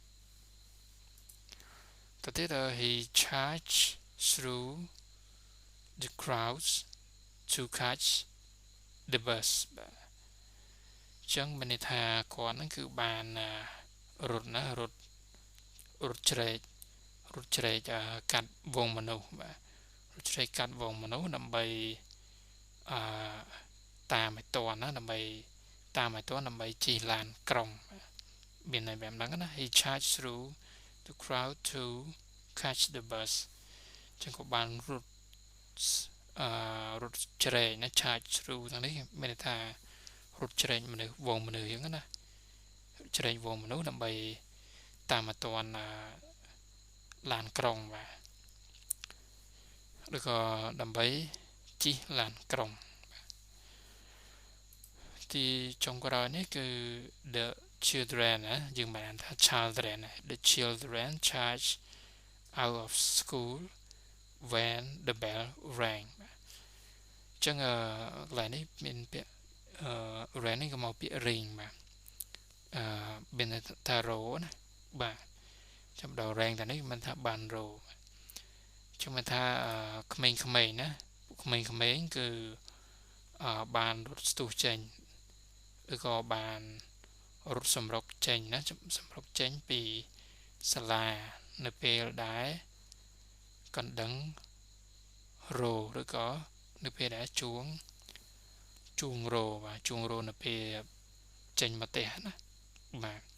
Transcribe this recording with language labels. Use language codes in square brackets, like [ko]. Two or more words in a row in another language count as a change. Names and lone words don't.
[km] ទៅទៀត [en] he charged through the crowds to catch the bus [km] បាទចឹងមានន័យថាគាត់ហ្នឹងគឺបានរត់ជ្រែកកាត់វងមនុស្សបាទរត់ជ្រែកកាត់វងមនុស្សដើម្បី តាមឲ្យទាន់ណាដើម្បីជិះឡានក្រុងមានន័យបែបហ្នឹងណា [en] he charged through the crowd to catch the bus [km] ចឹងក៏បាន រត់ជ្រែកណា [en] charge through [km] ទាំងនេះមានន័យថារត់ជ្រែកមនុស្សវងមនុស្សអញ្ចឹងណាជ្រែកវងមនុស្សដើម្បីតាមឲ្យទាន់ឡានក្រុងបាទឬក៏ដើម្បីជិះឡានក្រុងទីចុងក្រោយនេះគឺ [en] the children [km] ណា យើងបានថា [en] children the children charge out of school when the bell rang [km] ចឹងកន្លែងនេះមានពាក្យrang នេះក៏មក ពាក្យ ring បាទមានថារោណាបាទចាំដល់ rang តែនេះមិនថាបានរោចឹ ងមិនថាក្មេងៗណាក្មេងៗគឺបានរត់ស្ទុះចេញឬក៏បានរត់សម្រុកចេញណាសម្រុកចេញពីសាលានៅពេលដែលកណ្ដឹងរោឬក៏នៅពេលដែលជួងរោបាទជួងរោនៅពេលចេញមកផ្ទះណាបាទ